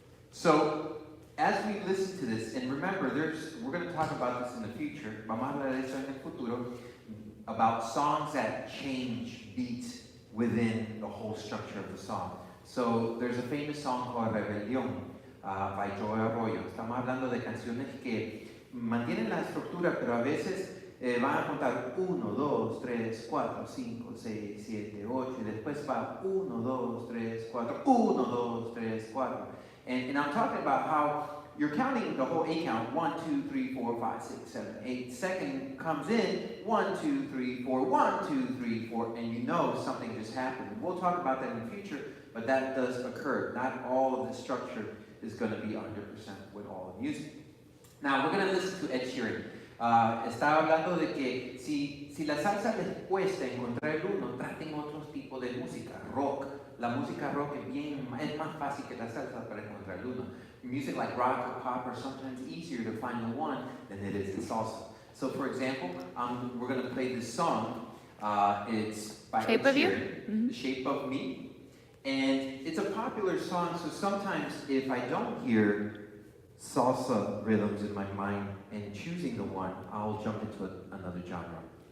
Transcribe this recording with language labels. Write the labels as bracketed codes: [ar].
[en] So as we listen to this, and remember, we're going to talk about this in the future. [es] Vamos a hablar de eso en el futuro, [en] about songs that change beat within the whole structure of the song. So there's a famous song called Rebelión by Joe Arroyo. [es] Estamos hablando de canciones que mantienen la estructura, pero a veces van a contar 1, 2, 3, 4, 5, 6, 7, 8 y después va 1, 2, 3, 4, 1, 2, 3, 4. [en] And I'm talking about how you're counting the whole 8 count, 1, 2, 3, 4, 5, 6, 7, 8. Second comes in, 1, 2, 3, 4, 1, 2, 3, 4, and you know something just happened. We'll talk about that in the future, but that does occur. Not all of the structure is going to be 100% with all the music. Now, we're going to listen to Ed Sheeran. [es] Estaba hablando de que si la salsa les cuesta encontrar el uno, traten otros tipos de música, rock. La música rock es más fácil que la salsa para encontrar el uno. [en] Music like rock or pop are sometimes easier to find the one than it is in salsa. So for example, we're going to play this song. It's by Ed Sheeran, The Shape of Me. And it's a popular song, so sometimes if I don't hear salsa rhythms in my mind and choosing the one, I'll jump into another genre.